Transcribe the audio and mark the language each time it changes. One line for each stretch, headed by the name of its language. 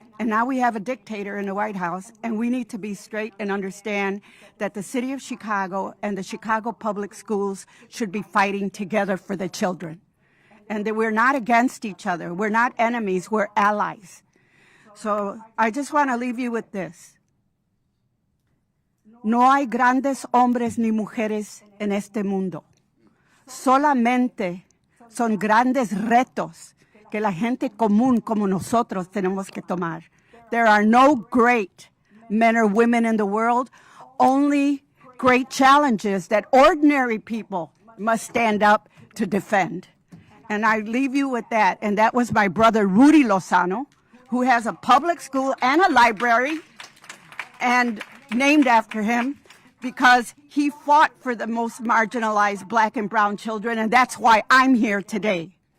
English: And now we have a dictator in the White House, and we need to be straight and understand that the city of Chicago and the Chicago public schools should be fighting together for the children. And that we're not against each other. We're not enemies, we're allies. So I just want to leave you with this.
Spanish: No hay grandes hombres ni mujeres en este mundo. Solamente son grandes retos que la gente común como nosotros tenemos que tomar.
English: There are no great men or women in the world, only great challenges that ordinary people must stand up to defend. And I leave you with that. And that was my brother Rudy Lozano, who has a public school and a library and named after him because he fought for the most marginalized black and brown children, and that's why I'm here today.